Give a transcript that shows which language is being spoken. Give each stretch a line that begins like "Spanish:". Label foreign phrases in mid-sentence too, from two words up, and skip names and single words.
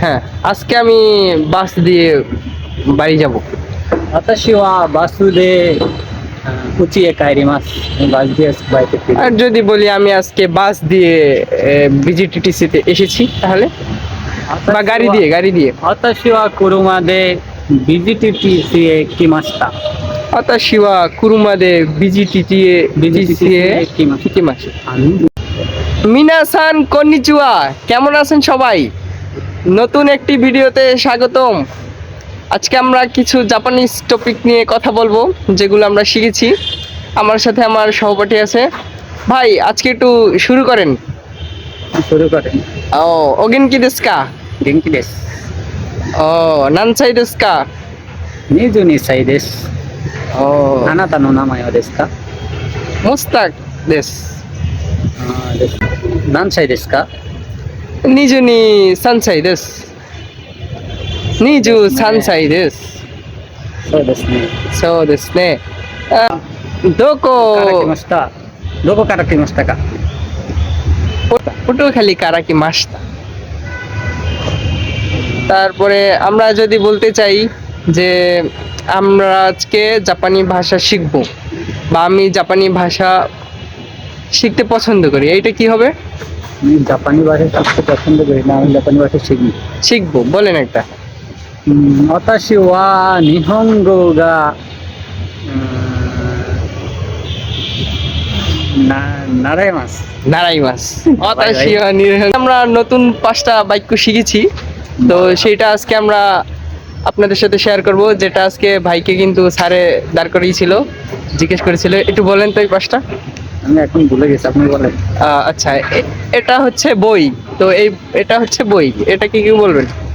Bangla: হ্যাঁ, আজকে আমি বাস দিয়ে বাড়ি যাব।
Japanese: 私はバスで家へ帰ります。バスでバイクで。
Bangla: আর যদি বলি আমি আজকে বাস দিয়ে বিজিটিটিসিতে এসেছি, তাহলে বা গাড়ি দিয়ে
Japanese: 私は車でビジティティスへ来ました。私は車でビジティティへ来ました。みなさん こんにちは,
Bangla: কেমন আছেন সবাই? নতুন একটি ভিডিওতে স্বাগতম। আজকে আমরা কিছু জাপানিজ টপিক নিয়ে কথা বলবো, যেগুলো আমরা শিখেছি। আমার সাথে আমার সহপাঠী আছে। ভাই, আজকে একটু শুরু করেন। শুরু করেন।
Japanese: お元気ですか? 元気です。お何歳ですか? 22 歳です。 ও あなたの名前はですか？ムスタックです. です。何歳ですか 23歳です。23歳です。そうですね。そうですね。どから来こましたどこから来ましたか？ পটুয়াখালী から来ました.
Bangla: তারপরে আমরা যদি বলতে চাই যে আমরা আজকে জাপানি ভাষা শিখব, বা আমি জাপানি ভাষা শিখতে পছন্দ করি, এইটা কি হবে? আমি জাপানি ভাষা শিখতে পছন্দ করি না, আমি জাপানি ভাষা শিখি। শিখবো বলেন একটা।
Japanese: 私は日本語が習います。習います.
Bangla: আমরা নতুন 5টা বাক্য শিখেছি, তো সেটা আজকে আমরা আপনাদের সাথে শেয়ার করব, যেটা আজকে ভাইকে কিন্তু স্যারে দাঁড় করিয়েছিল, জিজ্ঞেস করেছিল। একটু বলেন তো এই 5টা। আমি এখন ভুলে গেছি, আপনি বলেন। আচ্ছা, এটা হচ্ছে বই, তো এটা হচ্ছে বই, এটা কি বলবেন?